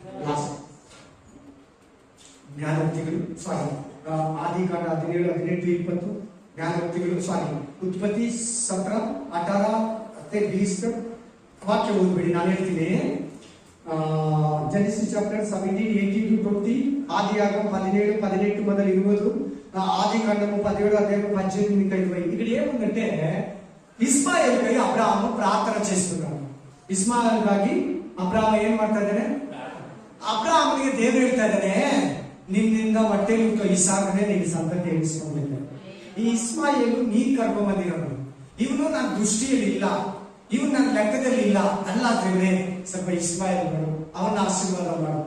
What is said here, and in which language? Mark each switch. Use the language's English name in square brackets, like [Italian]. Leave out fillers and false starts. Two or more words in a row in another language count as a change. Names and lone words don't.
[Kannada] ಜ್ಞಾನೋಕ್ತಿಗಳು, ಸಾರಿ, ಆದಿಕಾಂಡ 17, 18, 20 ಜ್ಞಾನೋಕ್ತಿಗಳು, ಸಾರಿ, ಉತ್ಪತ್ತಿ 17, 18 ಮತ್ತು 20 ವಾಕ್ಯ ಓದ್ಬೇಡಿ, ನಾನು ಹೇಳ್ತೀನಿ. [English] Genesis chapter 17, 18 to 20, [Telugu] ఆదియాగం 17, 18 మొదలు 20, ఆదికాండము 17 అధ్యాయం 18 ఇంకా 20. ఇక్కడ ఏముందంటే ఇస్మాయిల్ కై అబ్రాహాము ప్రార్థన చేస్తున్నాడు. ఇస్మాయిల్ గాకి అబ్రాహాము ఏం [Kannada] ಮಾಡ್ತಾ ಇದ್ದಾನೆ? ಅಬ್ರಾಹಾಮನಿಗೆ ದೇವರು ಹೇಳ್ತಾ ಇದ್ದಾನೆ, ನಿನ್ನಿಂದ ಹೊಟ್ಟೆಲಿಟ್ಟು ಇಸಾಕನೇ ನಿನ್ನ ಸಂತತಿ ಎಣಿಸ್ಕೊಂಡಿದ್ದೆ. ಈ ಇಸ್ಮಾಯಿಲ್ ನೀನ್ ಕರ್ಕೊಂಡ್ ಬಂದಿರೋನು, ಇವನು ನನ್ನ ದೃಷ್ಟಿಯಲ್ಲಿ ಇಲ್ಲ, ಇವನು ನನ್ನ ಲೆಕ್ಕದಲ್ಲಿ ಇಲ್ಲ. ಅಲ್ಲ ದೇವ್ರೆ, ಸ್ವಲ್ಪ ಇಸ್ಮಾಯಿಲ್ ಮಾಡು, ಅವನ ಆಶೀರ್ವಾದ ಮಾಡು.